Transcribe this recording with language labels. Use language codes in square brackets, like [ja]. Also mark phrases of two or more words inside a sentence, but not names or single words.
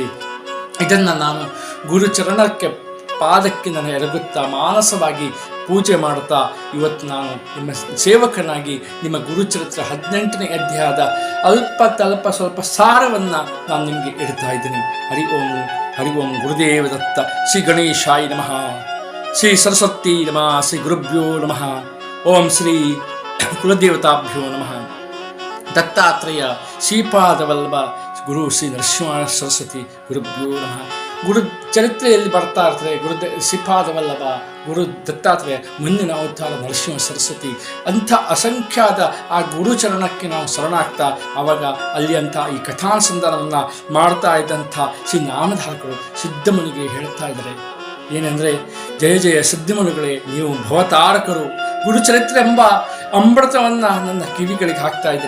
[kn] ಇದನ್ನು ನಾನು ಗುರುಚರಣಕ್ಕೆ ಪಾದಕ್ಕೆ ನಾನು ಎರಗುತ್ತಾ ಮಾನಸವಾಗಿ ಪೂಜೆ ಮಾಡುತ್ತಾ ಇವತ್ತು ನಾನು ನಿಮ್ಮ ಸೇವಕನಾಗಿ ನಿಮ್ಮ ಗುರುಚರಿತ್ರೆ 18ನೇ ಅಧ್ಯಾಯದ ಸ್ವಲ್ಪ ಸಾರವನ್ನು ನಾನು ನಿಮಗೆ ಇಡ್ತಾ ಇದ್ದೀನಿ. ಹರಿ ಓಂ ಗುರುದೇವ ದತ್ತ. [sa] ಶ್ರೀ ಗಣೇಶಾಯ ನಮಃ, ಶ್ರೀ ಸರಸ್ವತಿ ನಮಃ, ಶ್ರೀ ಗುರುಭ್ಯೋ ನಮಃ, ಓಂ ಶ್ರೀ ಕುಲದೇವತಾಭ್ಯೋ ನಮಃ. ದತ್ತಾತ್ರೇಯ ಶ್ರೀಪಾದವಲ್ಲಭ ಗುರು ಶ್ರೀ ನರಸಿಂಹ ಸರಸ್ವತಿ ಗುರುಭ್ಯೋ ನಮಃ. [kn] ಗುರು ಚರಿತ್ರೆಯಲ್ಲಿ ಬರ್ತಾ ಇರ್ತದೆ ಶ್ರೀಪಾದವಲ್ಲಭ, ಗುರು ದತ್ತಾತ್ರೇಯ, ಮುಂದಿನ ಅವತಾರ ನರಸಿಂಹ ಸರಸ್ವತಿ ಅಂಥ ಅಸಂಖ್ಯಾತ ಆ ಗುರುಚರಣಕ್ಕೆ ನಾವು ಶರಣಾಗ್ತಾ ಆವಾಗ ಅಲ್ಲಿ ಅಂಥ ಈ ಕಥಾನುಸಂಧಾನವನ್ನು ಮಾಡ್ತಾ ಇದ್ದಂಥ ಶ್ರೀ ನಾಮಧಾರಕರು ಸಿದ್ಧಮುನಿಗೆ ಹೇಳ್ತಾ ಇದ್ದಾರೆ ಏನೆಂದರೆ, ಜಯ ಜಯ ಸಿದ್ಧಮುನಿಗಳೇ, ನೀವು ಭವತಾರಕರು, ಗುರುಚರಿತ್ರೆ ಎಂಬ ಅಮೃತವನ್ನು ನನ್ನ ಕಿವಿಗಳಿಗೆ ಹಾಕ್ತಾ ಇದ್ದೀರಿ.